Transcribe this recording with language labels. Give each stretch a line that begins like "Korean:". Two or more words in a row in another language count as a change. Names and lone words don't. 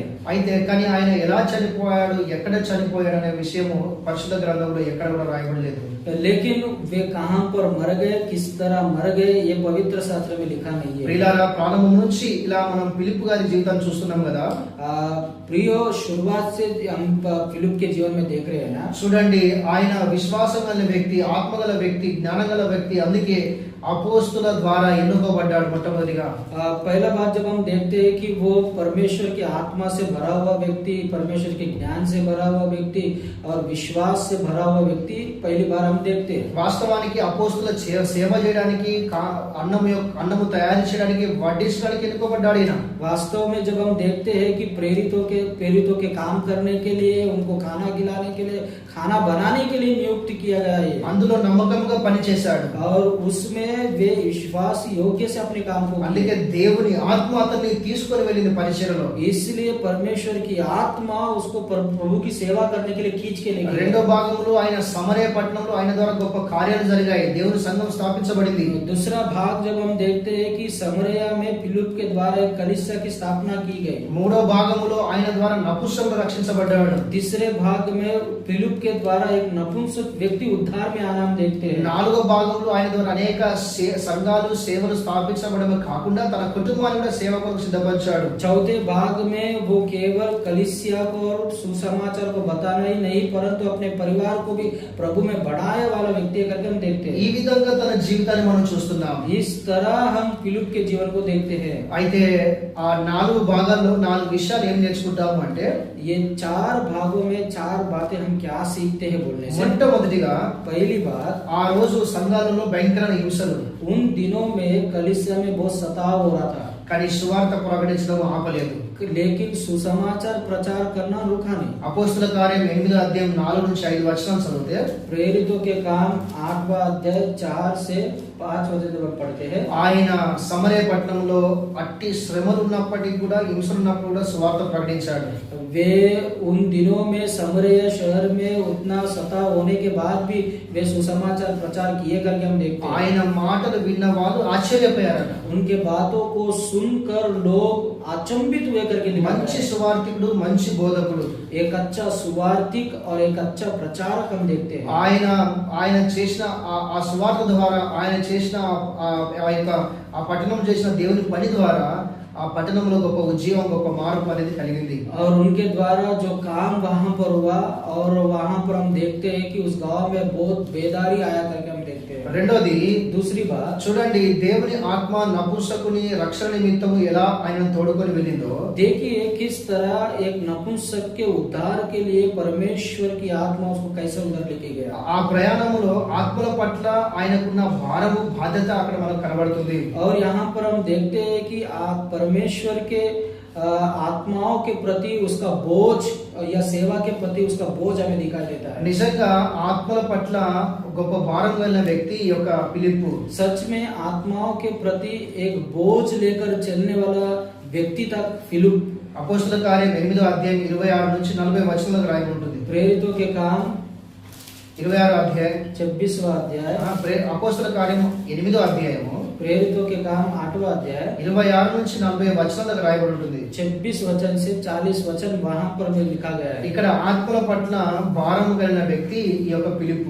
Telugu: అయితే కానీ ఆయన ఎలా చనిపోయాడు, ఎక్కడ చనిపోయాడు అనే విషయము పరిశుద్ధ గ్రంథంలో ఎక్కడ కూడా రాయబడలేదు.
Hindi: लेकिन वे कहां पर मर गए, किस तरह मर गए, ये पवित्र शास्त्र में लिखा नहीं है।
Telugu: ప్రియులారా, ప్రారంభం నుంచి ఇలా మనం ఫిలిప్పు గారి జీవితాన్ని చూస్తున్నాం కదా.
Hindi: प्रियो शुरुआत से हम फिलिप के जीवन में देख रहे हैं ना।
Telugu: చూడండి, ఆయన విశ్వాసం గల వ్యక్తి, ఆత్మగల వ్యక్తి, జ్ఞానగల వ్యక్తి. అందుకే అపోస్తుల ద్వారా ఎన్నుకోబడ్డాడు మొట్టమొదటిగా.
Hindi: पहला बात जब हम देखते हैं कि वो परमेश्वर की आत्मा से भरा हुआ व्यक्ति, परमेश्वर के ज्ञान से भरा हुआ व्यक्ति और विश्वास से भरा हुआ व्यक्ति पहली बार हम देखते हैं।
Telugu: వాస్తవానికి అపోస్తుల సేవ చేయడానికి, అన్నము తయారు చేయడానికి, వడ్డించడానికి ఎన్నుకోబడ్డాడు ఈయన.
Hindi: वास्तव में जब हम देखते हैं कि प्रेरितों के काम करने के लिए, उनको खाना खिलाने के लिए, खाना बनाने के लिए नियुक्त किया गया है।
Telugu: అందులో నమ్మకంగా పనిచేశాడు.
Hindi: और उसमें वे विश्वास योग्य से अपने काम को,
Telugu: అందుకే దేవుని ఆత్మ అతన్ని తీసుకొని వెళ్ళింది పరిచర్యలో.
Hindi: इसलिए परमेश्वर की आत्मा उसको प्रभु की सेवा करने के लिए खींच के ले गई।
Telugu: రెండో భాగంలో ఆయన సమరయ పట్టణంలో ఆయన ద్వారా గొప్ప కార్యాలు జరిగాయి. దేవుని సంఘం స్థాపించబడింది.
Hindi: दूसरा भाग जब हम देखते हैं कि समरया में फिलिप के द्वारा एक कलीसिया की स्थापना की गई।
Telugu: మూడో భాగంలో ఆయన ద్వారా నపుంసకుడు రక్షించబడ్డాడు.
Hindi: तीसरे भाग में फिलिप के द्वारा एक नपुंसक व्यक्ति उद्धार में आना हम देखते हैं।
Telugu: నాలుగో భాగంలో ఆయన ద్వారా అనేక సంఘాలు సేవలు స్థాపించబడమే కాకుండా తన కుటుంబాన్ని కూడా సేవ కొరకు సిద్ధపరిచాడు.
Hindi: चौथे भाग में वो केवल कलीसिया को और सुसमाचार को बताना ही नहीं परंतु अपने परिवार को भी प्रभु में बढ़ाने वाला व्यक्ति करके हम देखते
Telugu: ఈ
Hindi: हैं।
Telugu: విధంగా తన జీవితాన్ని మనం చూస్తున్నాం.
Hindi: इस तरह हम फिलिप के जीवन को देखते हैं।
Telugu: అయితే ఆ 4 భాగాల్లో 4 విషయాలు ఏం నేర్చుకుంటాము అంటే,
Hindi: ये 4 भागों में 4 बातें हम क्या सीखते हैं बोलने से।
Telugu: మొట్టమొదటిగా
Hindi: पहली बात,
Telugu: ఆ రోజు సంఘాలలో భయంకరమైన హింసలు,
Hindi: उन दिनों में कलीसिया में बहुत सताव हो रहा था
Telugu: కానీ సువార్త ప్రకటించడం ఆపలేదు.
Hindi: लेकिन सुसमाचार प्रचार करना रुका नहीं।
Telugu: అపోస్తుల కార్యం 8వ అధ్యాయం 4 నుంచి 5 వచనాలు చదివితే,
Hindi: प्रेरितों के काम 8वां अध्याय 4 से 5 वचन जब पढ़ते हैं,
Telugu: ఆయన సమరయ పట్టణంలో అట్టి శ్రమలు ఉన్నప్పటికీ కూడా, హింసలు ఉన్నప్పుడు కూడా సువార్త ప్రకటించాడు.
Hindi: वे उन दिनों में समरया शहर में उतना सताव होने के बाद भी वे सुसमाचार प्रचार किए करके हम देखते हैं।
Telugu: ఆయన మాటలు విన్న వాళ్ళు ఆశ్చర్యపోయారట.
Hindi: उनके बातों को सुनकर लोग अचंभित हुए करके लिखा
Telugu: మంచి
Hindi: है।
Telugu: సువార్తికుడు, మంచి బోధకుడు.
Hindi: एक अच्छा सुवार्तिक और एक अच्छा प्रचारक हम देखते हैं।
Telugu: ఆయన చేసిన ఆ సువార్త ద్వారా, ఆయన చేసిన ఆ యొక్క ఆ పట్టణం చేసిన దేవుని పని ద్వారా ఆ పట్టణంలో గొప్ప ఉద్యోగం, గొప్ప మార్పు అనేది కలిగింది.
Hindi: और उनके द्वारा जो काम वहां पर हुआ और वहां पर हम देखते हैं कि उस गांव में बहुत बेदारी आया करके हम देखते हैं।
Telugu: రెండోది,
Hindi: दूसरी बात,
Telugu: చూడండి దేవుని ఆత్మ నపుంసకుని రక్షణ నిమిత్తము ఎలా ఆయనను తోడుకొని వెళ్ళిందో,
Hindi: देखिए किस तरह एक नपुंसक के उद्धार के लिए परमेश्वर की आत्मा उसको कैसे उधर लेके गया।
Telugu: ఆ ప్రయాణములో ఆత్మల పట్ల ఆయనకున్న భారము, బాధ్యత అక్కడ మనకు కనబడుతుంది.
Hindi: और यहाँ पर हम देखते हैं कि आप परमेश्वर के आत्माओं के प्रति उसका बोझ या सेवा के प्रति उसका बोझ हमें दिखाई देता है।
Telugu: నిజంగా ఆత్మల పట్ల గొప్ప భారం కలిగిన వ్యక్తి ఈ యొక్క ఫిలిప్పు.
Hindi: सच में आत्माओं के प्रति एक बोझ लेकर चलने वाला व्यक्ति था फिलिप।
Telugu: అపోస్తల కార్యం 8వ అధ్యాయం 26 నుంచి 40 వచనాలకు రాయబడి ఉంటుంది.
Hindi: प्रेरितों के काम
Telugu: 26వ అధ్యాయం,
Hindi: 26वां अध्याय,
Telugu: అపోస్తల కార్యం 8వ అధ్యాయము
Hindi: प्रेरितों के काम 8वां अध्याय
Telugu: 26 నుంచి 40 వచనాలకు రాయబడి ఉంటుంది.
Hindi: 26 वचन से 40 वचन वहां पर में लिखा गया है।
Telugu: ఇక్కడ ఆత్మల పట్ల భారం కలిగిన వ్యక్తి ఈ యొక్క ఫిలిప్పు.